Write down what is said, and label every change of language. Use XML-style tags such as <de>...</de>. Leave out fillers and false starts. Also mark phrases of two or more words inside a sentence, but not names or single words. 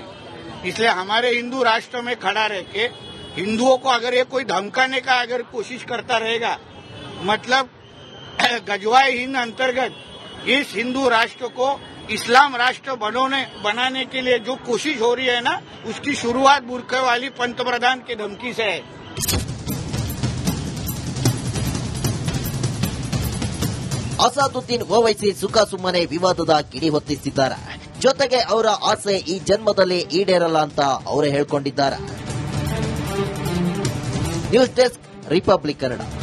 <hi>इसलिए हमारे हिंदू राष्ट्र में खड़ा रह के हिंदुओं को अगर ये कोई धमकाने का अगर कोशिश करता रहेगा, मतलब गजवाए हिंद अंतर्गत इस हिंदू राष्ट्र को इस्लाम राष्ट्र बनाने के लिए जो कोशिश हो रही है ना, उसकी शुरुआत बुरखे वाली पंतप्रधान की धमकी से है.</hi> <kn>ಅಸಾದುದ್ದೀನ್ ಓವೈಸಿ ಸುಖಾಸುಮ್ಮನೆ ವಿವಾದದ ಕಿಡಿ ಹೊತ್ತಿಸಿದ್ದಾರೆ. ಜೊತೆಗೆ ಅವರ ಆಸೆ ಈ ಜನ್ಮದಲ್ಲಿ ಈಡೇರಲ್ಲ ಅಂತ ಅವರೇ ಹೇಳ್ಕೊಂಡಿದ್ದಾರೆ.</kn> <en>News Desk, Republic Kannada.</en>